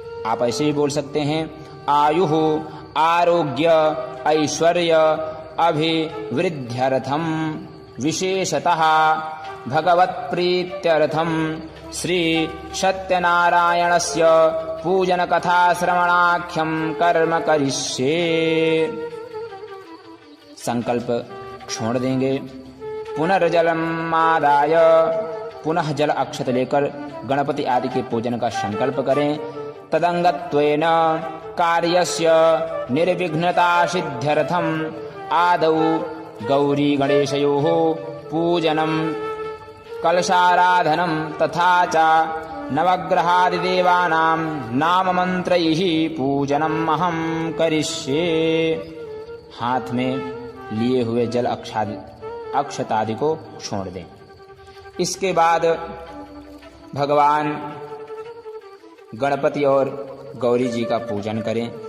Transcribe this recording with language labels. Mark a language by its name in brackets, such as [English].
[Hindi] आप ऐसे ही बोल सकते हैं [Sanskrit] आयु आरोग्य ऐश्वर्य अभिवृद्ध्यर्थम विशेषतः भगवत्प्रीत्यर्थम श्री सत्यनारायणस्य पूजन कथा श्रवणाख्यम कर्म करिष्ये। [Hindi] संकल्प छोड़ देंगे। [Sanskrit] पुनर्जलमादाय, [Hindi] पुनः जल अक्षत लेकर गणपति आदि के पूजन का संकल्प करें। [Sanskrit] तदंगत्वेन कार्यस्य निर्विघ्नतासिद्ध्यर्थम् आदौ गौरी गणेशयोः पूजनं कलशाराधनं तथा च नवग्रहादिदेवानां नाममन्त्रैः पूजनम् अहं करिष्ये। [Hindi] हाथ में लिए हुए जल अक्षतादि को छोड़ दें। इसके बाद भगवान गणपति और गौरी जी का पूजन करें।